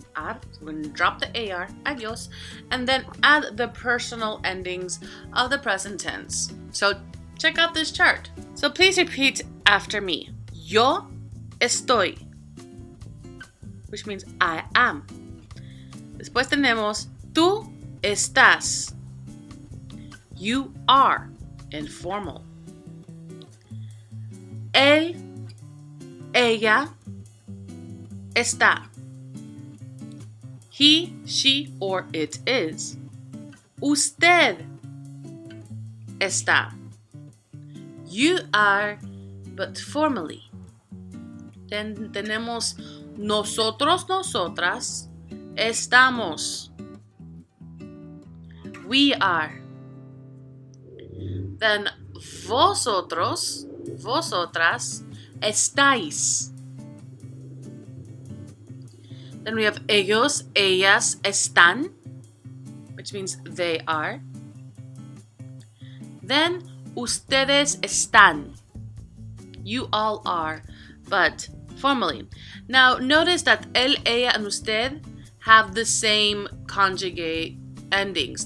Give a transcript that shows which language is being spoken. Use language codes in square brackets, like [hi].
[en] So we're going to drop the AR, adios, and then add the personal endings of the present tense. So check out this chart. So please repeat after me. [es] Yo estoy, [en] which means I am. [es] Después tenemos tú estás. [en] You are, informal. [es] Él, ella está. [en] He, she, or it is. [es] Usted está. [en] You are, but formally. Then [es] tenemos nosotros, nosotras, estamos. [en] We are. Then [es] vosotros, vosotras, estáis. [en] Then we have [es] ellos, ellas, están, [en] which means they are. Then [es] ustedes están. [en] You all are, but formally. Now notice that él, ella, and usted have the same conjugate endings.